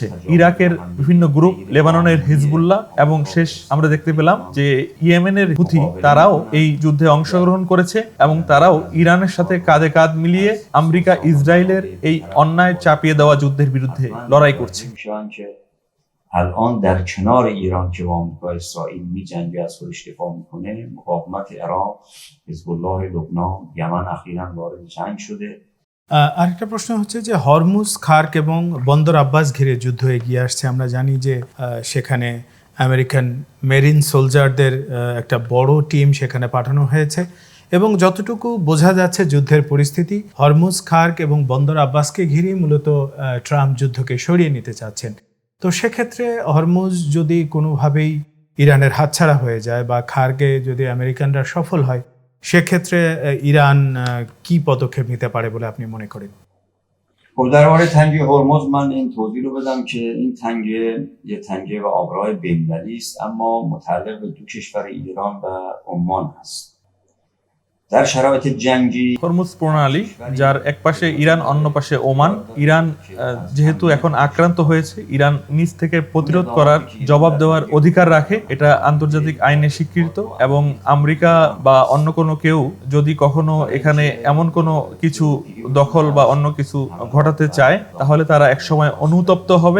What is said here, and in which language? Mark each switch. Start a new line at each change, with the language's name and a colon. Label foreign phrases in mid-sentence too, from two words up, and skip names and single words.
Bangla: ইরাকের বিভিন্ন গ্রুপ, লেবাননের হিজবুল্লাহ, এবং শেষ আমরা দেখতে পেলাম যে ইয়েমেনের হুথি, তারাও এই যুদ্ধে অংশগ্রহণ করেছে, এবং তারাও ইরানের সাথে কাঁধে কাঁধ মিলিয়ে আমেরিকা ইসরায়েলের এই অন্যায় চাপিয়ে দেওয়া যুদ্ধের বিরুদ্ধে লড়াই করছে।
Persian: الان در کنار ایران که با آمریکا اسرائیل می‌جنگه، از خودش دفاع میکنه، مقاومت عراق، حزب الله لبنان، یمن اخیراً وارد جنگ شده.
Bangla: আরেকটা প্রশ্ন হচ্ছে যে হরমুজ, খার্ক এবং বন্দর আব্বাস ঘিরে যুদ্ধ এগিয়ে আসছে। আমরা জানি যে সেখানে আমেরিকান
English: marine soldiers
Bangla: একটা বড় টিম সেখানে পাঠানো হয়েছে, এবং যতটুকু বোঝা যাচ্ছে যুদ্ধের পরিস্থিতি, হরমুজ, খার্ক এবং বন্দর আব্বাসকে ঘিরেই মূলত ট্রাম্প যুদ্ধকে সরিয়ে নিতে চাচ্ছেন। তো সেক্ষেত্রে হরমুজ যদি কোনোভাবেই ইরানের হাতছাড়া হয়ে যায় বা খার্গে যদি আমেরিকানরা সফল হয়, সেক্ষেত্রে ইরান কি পদক্ষেপ নিতে পারে বলে আপনি মনে করেন?
Persian: خب درباره تنگه هرمز من این توضیح رو بدم که این تنگه یه تنگه و آبراه بین‌المللی است، اما متعلق به دو کشور ایران و عمان هست. در شرایط جنگی
Bangla: হরমুজ প্রণালী, যার এক পাশে ইরান অন্য পাশে ওমান, ইরান যেহেতু এখন আক্রান্ত হয়েছে, ইরান নিজ থেকে প্রতিরোধ করার, জবাব দেওয়ার অধিকার রাখে। এটা আন্তর্জাতিক আইনে স্বীকৃত এবং আমেরিকা বা অন্য কোনো কেউ যদি কখনো এখানে এমন কোনো কিছু দখল বা অন্য কিছু ঘটাতে চায়, তাহলে তারা একসময় অনুতপ্ত হবে।